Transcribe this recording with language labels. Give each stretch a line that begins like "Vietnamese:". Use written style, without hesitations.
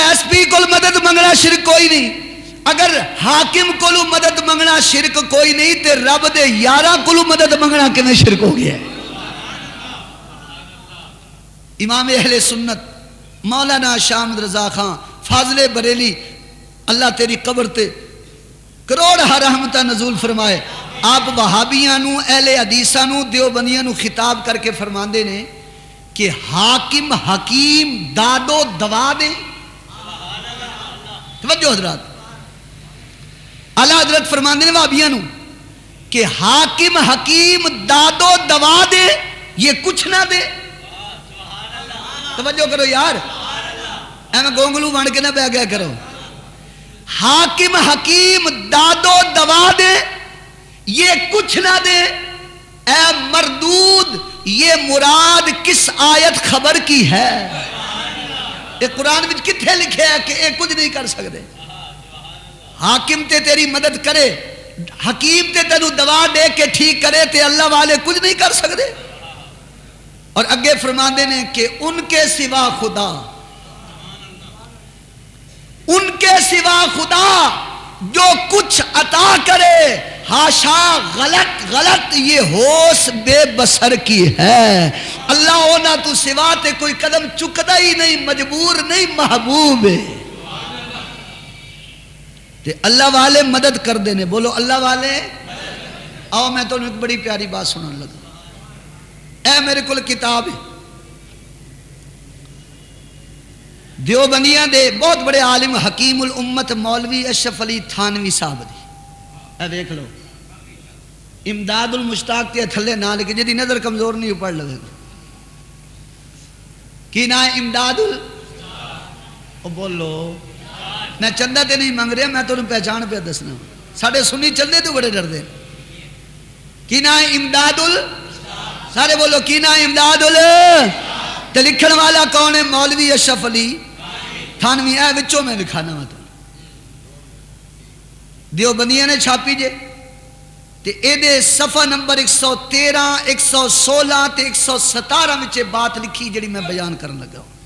Punjabi: پی کو مدد منگنا شرک کوئی نہیں. اگر حاکم کو مدد منگنا شرک کوئی نہیں تے رب دے یاراں کو مدد منگنا کیویں شرک ہو گیا ہے. امام اہل سنت مولانا شاہ احمد رضا خان فاضل بریلی اللہ تیری قبر تے کروڑ رحمتہ نزول فرمائے. آپ وہابیاں نو اہل حدیثاں نو دیوبندیاں نو خطاب کر کے فرماندے نے کہ حاکم حکیم دادو دوا دے. توجہ حضرات, اعلیٰ حضرت فرماندے نے وہابیاں نو کہ حاکم حکیم دادو دوا دے یہ کچھ نہ دے. توجہ کرو یار, ایویں گونگلو بن کے نہ بہ گیا کرو. حاکم حکیم دادو دوا دے یہ کچھ نہ دے.
Urdu: اے مردود یہ مراد کس آیت خبر کی ہے؟
Punjabi: یہ قرآن میں کتھے لکھے ہے کہ یہ کچھ نہیں کر سکتے؟ حاکم تے تیری مدد کرے, حکیم تے تینوں دوا دے کے ٹھیک کرے تے اللہ والے کچھ نہیں کر سکتے. اور اگے فرماندے نے کہ
Urdu: ان کے سوا خدا, ان کے سوا خدا جو کچھ عطا کرے ہاشا غلط یہ ہوش بے بسر کی ہے.
Punjabi: اللہ ہونا تو سوا تے کوئی قدم چکدا ہی نہیں, مجبور نہیں, محبوب ہے. تے اللہ والے مدد کر دینے. بولو اللہ والے. آؤ میں تو ایک بڑی پیاری بات سننے لگا. اے میرے کول کتاب ہے دیوبندیاں دے بہت بڑے عالم حکیم الامت مولوی اشرف علی تھانوی صاحب دی. اے دیکھ لو امداد المشتاق تے تھلے نہ لکھے, جدی نظر کمزور نہیں پڑھ لگے کی نا امداد بولو. میں چندہ تے نہیں منگ رہا, میں تو پہچان پہ دسنا. ساڑھے سنی چندے تو بڑے ڈر دے. کی نا امداد سارے بولو کی نا امداد تے لکھن والا کون ہے؟ مولوی اشرف علی تھانوی. اے وچوں میں دکھانا وا تو دیوبندیاں نے چھاپی جے تے اے دے صفحہ نمبر 113 116 تے 117 وچ بات لکھی جڑی میں بیان کرن لگا.